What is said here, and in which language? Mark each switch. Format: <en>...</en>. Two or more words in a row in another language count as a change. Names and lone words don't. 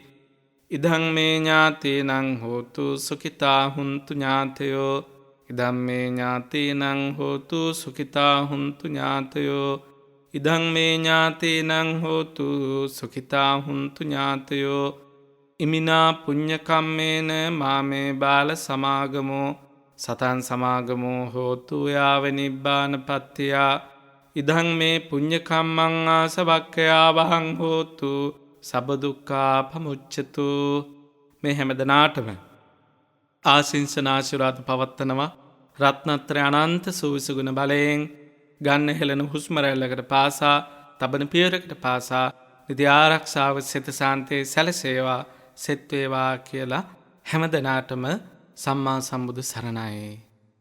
<pi>ඉදං මේ ඥාතීනං හෝතු සුඛිතා හුන්තු ඥාතයෝ. ඉදං මේ ඥාතීනං හෝතු සුඛිතා හුන්තු ඥාතයෝ. ඉදං මේ ඥාතීනං හෝතු සුඛිතා හුන්තු ඥාතයෝ. ඉමිනා පුඤ්ඤ කම්මේන මාමේ බාල සමාගමෝ සතං සමාගමෝ හෝතු යාව නිබ්බානපත්තිය. ඉදං මේ පුඤ්ඤ කම්මං ආසවක්ඛයා වහං හෝතු සබ්බ දුක්ඛා පමුච්ඡතු.</pi> <si>මේ හැමදෙනාටම ආශිංසන ආශිර්වාද පවත්වනවා. රත්නත්‍රය අනන්ත සූවිසුගුණ බලයෙන් ගන්න හෙළන හුස්ම රැල්ලකට පාසා තබන පියවරකට පාසා නිදි ආරක්ෂාව සිත සාන්තේ සැලසේවා සෙත් වේවා කියලා හැමදෙනාටම සම්මා සම්බුදු සරණයි.</si>